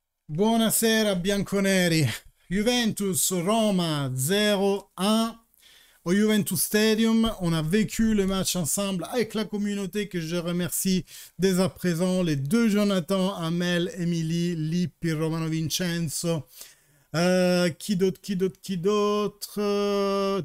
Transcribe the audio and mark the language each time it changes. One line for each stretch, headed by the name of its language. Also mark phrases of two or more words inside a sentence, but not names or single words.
Italian: Buonasera bianconeri. Juventus Roma 0-1 au Juventus Stadium.
French: On a vécu le match ensemble avec la communauté que je remercie dès à présent. Les deux Jonathan, Amel, Emily, Lippi, Romano Vincenzo. Qui d'autre?